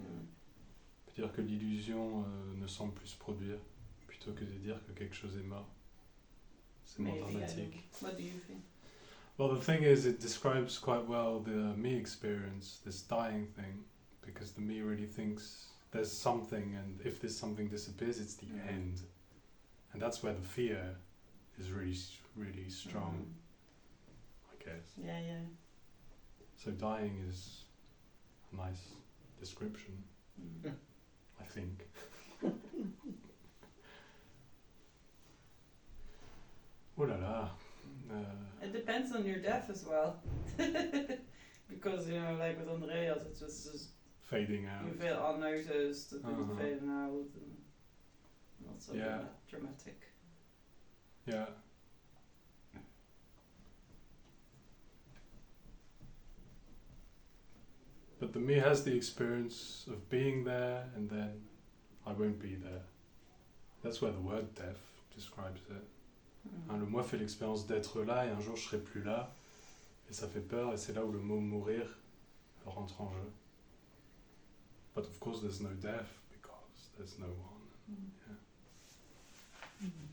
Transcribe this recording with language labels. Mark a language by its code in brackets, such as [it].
[fr] On peut dire que l'illusion ne semble plus se produire, plutôt que de dire que quelque chose est mort. C'est moins [en] Maybe, I don't [fr] dramatique. [en] know. What do you think? Well, the thing is, it describes quite well the me experience, this dying thing, because the me really thinks there's something, and if this something disappears, it's the end. And that's where the fear is really strong, I guess. Yeah, yeah. So dying is a nice description, I think. [fr] Oh la la. [en] It depends on your death as well. Because, you know, like with Andreas, it's just Fading out. you feel unnoticed, and Uh-huh. fading out, and not so Yeah. dramatic. Yeah. the me has the experience of being there, and then I won't be there. That's where the word death describes it. [fr] Hein, le moi fait l'expérience d'être là et un jour je serai plus là et ça fait peur et c'est là où le mot mourir rentre en jeu. [en] But of course there's no death because there's no one. Yeah.